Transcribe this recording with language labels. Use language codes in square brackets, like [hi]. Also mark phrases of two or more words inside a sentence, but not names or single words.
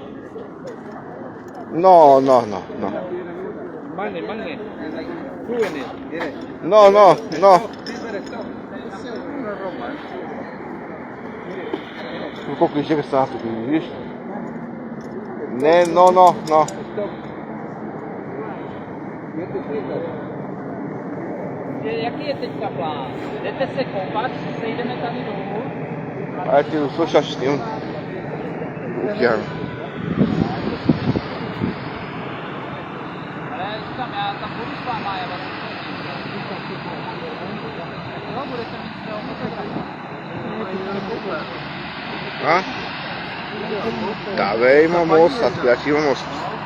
[bg] Но. Mane. Súbene. Но. Колко изчека стана тук, видиш? Не, но. [cs] Jaký je teďka plán? Jdete se koupat, sejdeme tady dolů? [bg] Айде ти го слушаш, ще снимам. Океан. [cs] Ale říkám, já tam budu s váma, já vás jo, budete mít svého fotografa. А? [bg] Да бе, има мост, аз казах, има мост.